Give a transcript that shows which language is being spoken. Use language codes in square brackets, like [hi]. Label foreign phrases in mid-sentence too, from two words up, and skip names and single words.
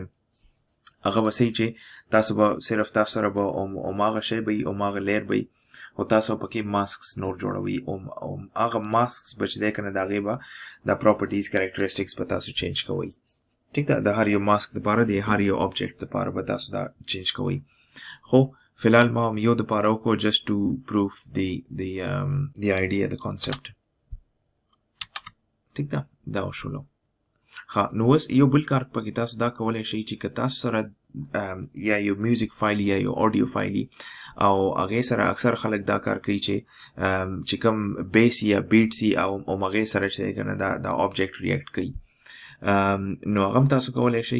[ps] هغه به صحیح چې تاسو به صرف تاسو سره به هماغه شی به وي هماغه لیر به وي او تاسو پکې ماسکس نور جوړوئ او هغه ماسکس به چې دی که نه د هغې به دا [en] properties characteristics [ps] به تاسو چینج کوئ. ټیک ده. د هر یو ماسک دپاره د هر یو آبجیکټ دپاره به تاسو دا چینج کوئ. خو فلحال ما هم یو دپاره وکړو [en] just to prove the idea the concept. [ps] ټیک ده. دا وشولو. ها نو اوس یو بل کار پکې تاسو دا کولی شئ چې که تاسو سره یا یو [en] music file [ps] یا یو [en] audio file [ps] او هغې سره اکثر خلک دا کار کوي چې کوم بیس یا بیټس او هغې سره چې دی که نه دا [en] object react [ps] کوي نو هغه هم تاسو کولی شئ.